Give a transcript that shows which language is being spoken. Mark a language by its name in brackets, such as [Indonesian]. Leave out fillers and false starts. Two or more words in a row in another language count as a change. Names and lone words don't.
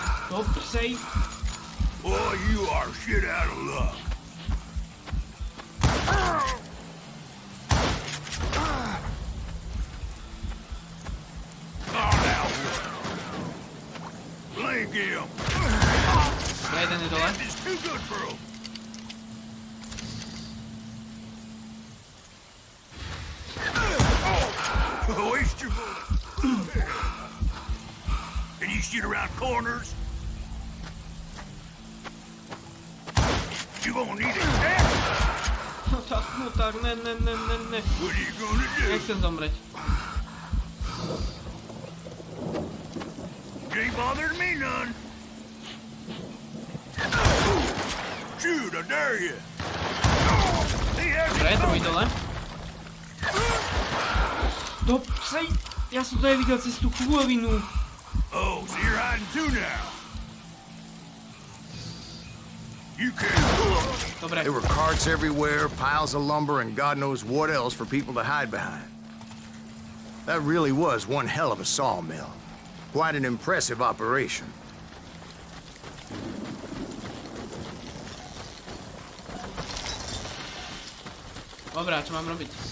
[English] Stop, safe. Boy, you are shit out of luck. Oh, now what? Blink him. [Slovak] Jeden je dole. [English] It's too good for him. Oh, waste your bullet. Can you shoot around corners? You gonna need a cat? [Slovak] No tak, ne. [English] What are you gonna do? [Slovak] Nechcem zomrieť. [English] Ain't bothered me none. Shoot, I dare you. [Slovak] Dobre, druhý dole. [English] Stop, safe. [Slovak] Ja som to nevidel cez tú chôvinu. [English] Oh, so you're hiding too now. You can't. [Slovak] Dobre. [English] There were carts everywhere, piles of lumber, and God knows what else for people to hide behind. That really was one hell of a sawmill. Quite an impressive operation. [Slovak] Dobrá, čo mám robiť?